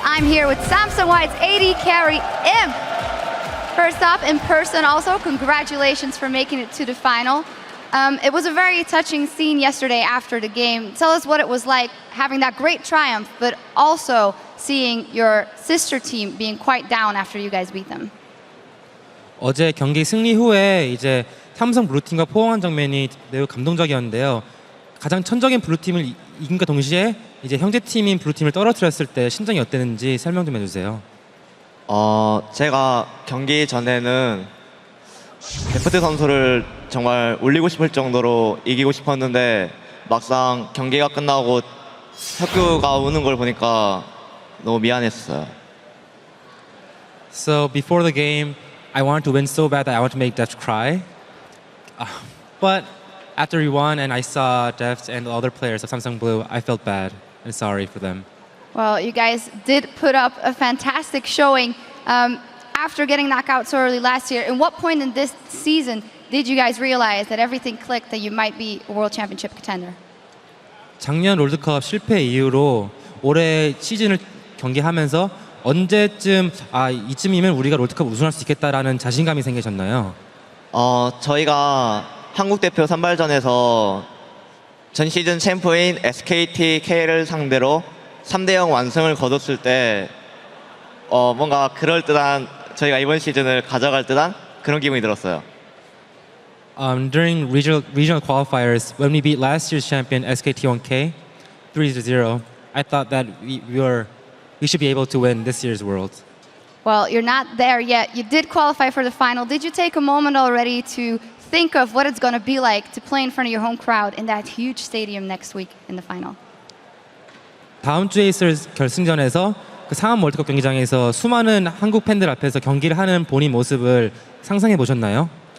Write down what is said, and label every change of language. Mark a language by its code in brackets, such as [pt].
[en] I'm here with Samsung White's AD carry, Imp. First up, in person also, congratulations for making it to the final. It was a very touching scene yesterday after the game. Tell us what it was like having that great triumph, but also seeing your sister team being quite down after you guys beat them. [ko] 어제 경기 승리 후에 이제 삼성 블루팀과 포옹한 장면이 매우 감동적이었는데요. 가장 천적인 블루팀을 이긴과 동시에 이제 형제팀인 블루팀을 떨어뜨렸을 때 심정이 어땠는지 설명 좀 해주세요. 제가 경기 전에는 데프트 선수를 정말 올리고 싶을 정도로 이기고 싶었는데 막상 경기가 끝나고 석규가 우는 걸 보니까 너무 미안했어요. [en] So before the game, I wanted to win so bad that I wanted to make Deft cry. But after we won and I saw Deft and the other players of Samsung Blue, I felt bad and sorry for them. Well, you guys did put up a fantastic showing after getting knocked out so early last year. And what point in this season did you guys realize that everything clicked, that you might be a World Championship contender? [ko] 작년 롤드컵 실패 이후로 올해 시즌을 경기하면서 언제쯤 이쯤이면 우리가 롤드컵 우승할 수 있겠다라는 자신감이 생기셨나요? 저희가 한국 대표 선발전에서 전 시즌 챔프인 SKT K를 상대로 3대0 완승을 거뒀을 때 뭔가 그럴듯한 저희가 이번 시즌을 가져갈 듯한 그런 기분이 들었어요. [en] During regional qualifiers, when we beat last year's champion SKT1K 3-0, I thought that we should be able to win this year's World. Well, you're not there yet. You did qualify for the final. Did you take a moment already to think of what it's going to be like to play in front of your home crowd in that huge stadium next week in the final? [ko] 다음 주에 있을 결승전에서 그 상암 월드컵 경기장에서 수많은 한국 팬들 앞에서 경기를 하는 본인 모습을 상상해 보셨나요?